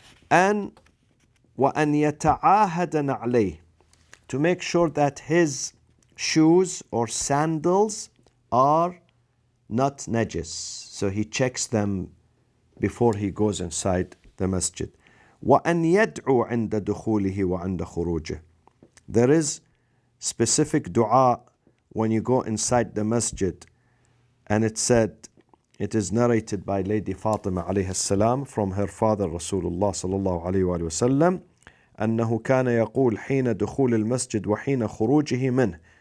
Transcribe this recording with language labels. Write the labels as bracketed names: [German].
[English] And [Arabic] وأن يتعاهد نعليه, [English] to make sure that his shoes or sandals are not najis. So he checks them before he goes inside the masjid. [Arabic] وأن يدعو عند دخوله وعند خروجه. [English] There is specific dua when you go inside the masjid, and it is narrated by Lady Fatima alayha salam from her father Rasulullah sallallahu alayhi wa sallam, [Arabic] أنه كان يقول حين دخول المسجد وحين خروجه منه.